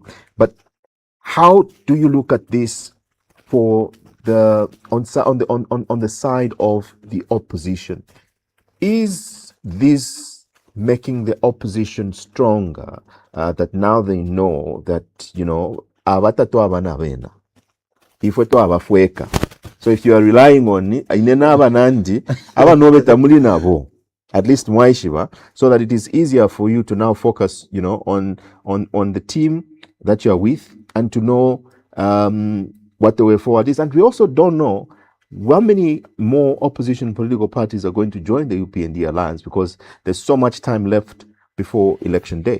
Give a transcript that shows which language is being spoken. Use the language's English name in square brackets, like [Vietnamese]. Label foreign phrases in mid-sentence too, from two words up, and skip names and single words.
[English] But how do you look at this for on the side of the opposition? Is this making the opposition stronger? That now they know that [Bemba] abatatu abana bena ifwe to abafweka. [English] So if you are relying on [Bemba] inena abanandi abanobeta muli nabo, [English] at least mwaishiba, so that it is easier for you to now focus, on the team that you are with and to know what the way forward is. And we also don't know how many more opposition political parties are going to join the UPND alliance, because there's so much time left before election day.